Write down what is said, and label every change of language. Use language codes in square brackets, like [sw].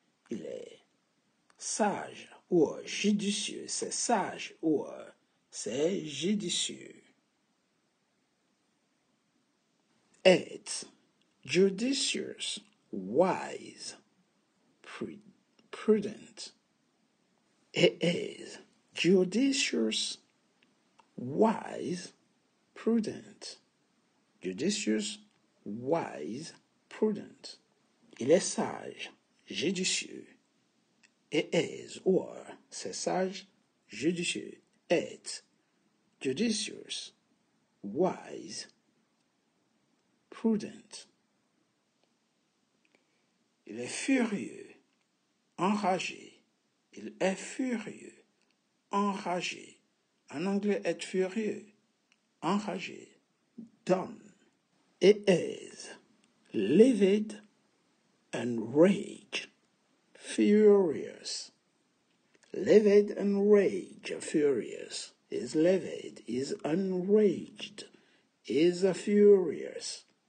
[fr] Il est sage ou judicieux. C'est sage ou c'est judicieux. [en] It's judicious, wise, prudent. It is judicious, wise, prudent. Judicious, wise, prudent. [fr] Il est sage, judicieux. [en] It is, or, [fr] c'est sage, judicieux. [en] It's judicious, wise, prudent. [fr] Il est furieux, enragé. Il est furieux, enragé. En anglais, être furieux, enragé. [en] Done. It is livid, enraged, furious. Livid, enraged, furious. Is livid, is enraged, is furious.